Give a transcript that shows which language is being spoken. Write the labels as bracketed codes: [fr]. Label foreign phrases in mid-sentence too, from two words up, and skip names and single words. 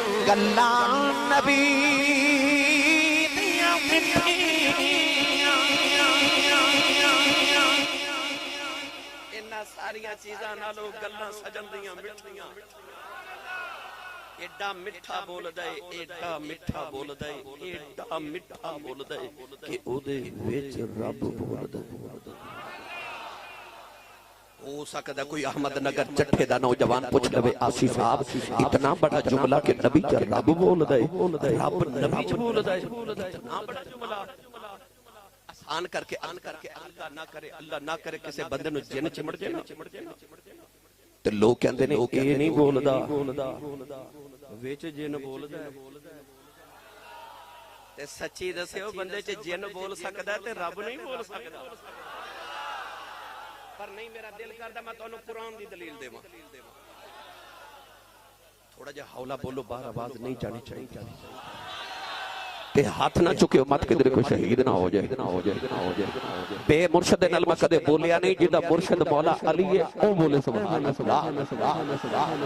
[pa] گلاں نبی دیاں مٹھیاں انہاں ساریاں چیزاں نالوں گلاں سجن دیاں مٹھیاں ایڈا میٹھا بول دے ایڈا میٹھا بول دے ایڈا میٹھا بول دے کہ او دے وچ رب بول دے ہو سکتا کوئی احمد نگر چٹھے دا نوجوان پوچھ لوے آسی صاحب اتنا بڑا جملہ کہ نبی چا رب بول دے رب نبی چا بول دے اتنا بڑا جملہ آسان کر کے اللہ نہ کرے کسے بندے نو جن چمڑ جائے تے لوگ کہندے نے اے نہیں بولدا وچ جن بولدا تے سچی دسیو بندے چ جن بول سکدا تے رب نہیں بول سکدا پر نہیں میرا دل کردا میں تانوں قرآن دی دلیل دیواں تھوڑا جہا ہولا بولو باہر آواز نہیں جانی چاہیے تے ہاتھ نہ چکے مت کدھر کوئی شہید نہ ہو جائے بے مرشد نال میں کدے بولیا نہیں جدا مرشد مولا علی ہے او بولے [ar] سبحان اللہ